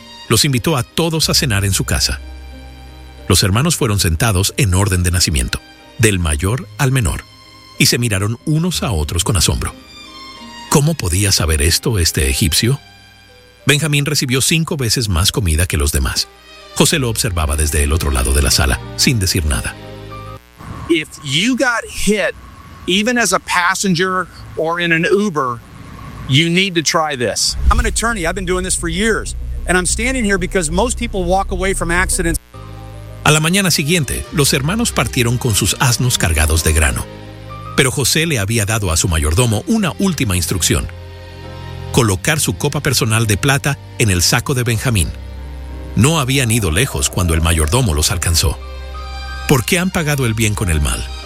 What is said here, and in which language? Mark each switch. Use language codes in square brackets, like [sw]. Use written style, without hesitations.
[es] Los invitó a todos a cenar en su casa. Los hermanos fueron sentados en orden de nacimiento, del mayor al menor, y se miraron unos a otros con asombro. ¿Cómo podía saber esto este egipcio? Benjamín recibió 5 veces más comida que los demás. José lo observaba desde el otro lado de la sala, sin decir nada. [en] If you got hit, even as a passenger or in an Uber, you need to try this. I'm an attorney. I've been doing this for years. And I'm standing here because most people walk away from accidents. [es] A la mañana siguiente, los hermanos partieron con sus asnos cargados de grano. Pero José le había dado a su mayordomo una última instrucción: colocar su copa personal de plata en el saco de Benjamín. No habían ido lejos cuando el mayordomo los alcanzó. ¿Por qué han pagado el bien con el mal?